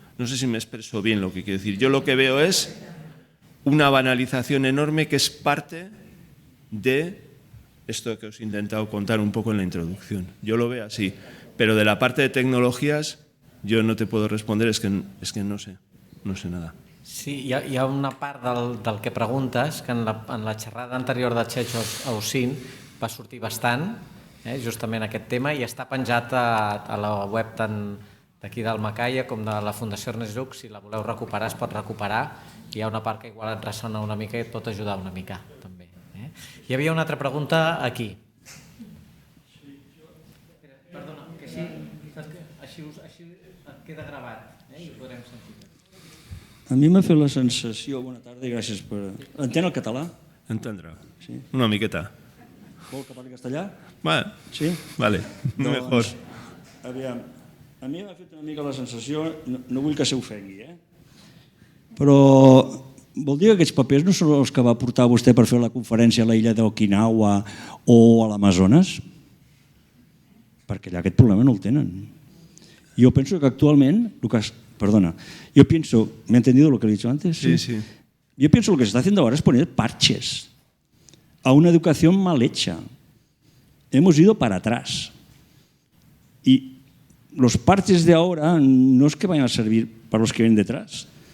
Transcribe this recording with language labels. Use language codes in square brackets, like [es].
[es] No sé si me expreso bien lo que quiero decir. Yo lo que veo es una banalización enorme que es parte de esto que os he intentado contar un poco en la introducción. Yo lo veo así. Pero de la parte de tecnologías yo no te puedo responder, es que no sé nada. [ca] Sí, hi ha una part del que preguntes que en la xerrada anterior de Checho Ausín va sortir bastant, justament aquest tema, i està penjat a la web tant d'aquí del Macaya com de la Fundació Ernest Lluch. Si la voleu recuperar, es pot recuperar. Hi ha una part que igual et ressona una mica i et pot ajudar una mica, també. Hi havia una altra pregunta aquí. Perdona, que així et queda gravat i ho podrem sentir. A mi m'ha fet la sensació... Bona tarda i gràcies per... Entén el català? Entendrà. Sí. Una miqueta. Vol que parli castellà? Vale. Sí? [es] Vale, mejor. [ca] Aviam, a mi m'ha fet una mica la sensació, no vull que s'ofengui, però vol dir que aquests papers no són els que va portar vostè per fer la conferència a l'illa d'Okinawa o a l'Amazones? Perquè allà aquest problema no el tenen. Jo penso que actualment... [es] Perdona, yo pienso, ¿me ha entendido lo que le he dicho antes? Sí, sí. Yo pienso que lo que se está haciendo ahora es poner parches a una educación mal hecha. Hemos ido para atrás. Y los parches de ahora no es que vayan a servir para los que vienen detrás.